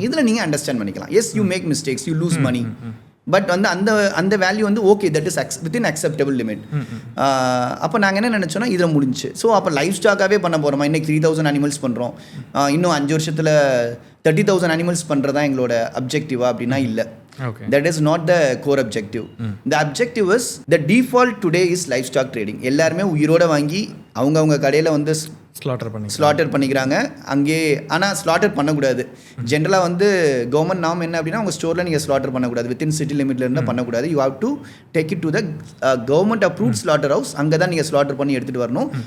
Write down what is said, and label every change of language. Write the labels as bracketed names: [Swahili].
[Tamil] இதில் நீங்கள் அண்டர்ஸ்டாண்ட் பண்ணிக்கலாம். [English] Yes, you make mistakes, you lose money, but வந்து அந்த value வந்து okay, that is within acceptable limit. [Tamil] அப்போ நாங்கள் என்ன நினச்சோன்னா இதில் முடிஞ்சு. ஸோ அப்போ லைஃப் ஸ்டாக்காகவே பண்ண போகிறோமா? இன்றைக்கி 3,000 அனிமல்ஸ் பண்ணுறோம், இன்னும் 5 வருஷத்தில் 30,000 அனிமல்ஸ் பண்ணுறதா எங்களோட அப்ஜெக்டிவா அப்படின்னா இல்லை. [English] That is not the core objective. The objective is the default today is livestock trading. [Tamil] எல்லாருமே உயிரோட வாங்கி அவங்க கடையில் வந்து ஸ்லாட்டர் பண்ணிக்கிறாங்க அங்கே. ஆனால் ஸ்லாட்டர் பண்ணக்கூடாது. ஜென்ரலாக வந்து கவர்மெண்ட் நாம் என்ன அப்படின்னா உங்கள் ஸ்டோரில் நீங்கள் ஸ்லாட்டர் பண்ணக்கூடாது, வித்தின் சிட்டி லிமிட்ல இருந்தால் பண்ணக்கூடாது. [English] you have to take it to the government approved slaughter house, [Tamil] அங்கே தான் நீங்கள் ஸ்லாட்டர் பண்ணி எடுத்துகிட்டு வரணும்.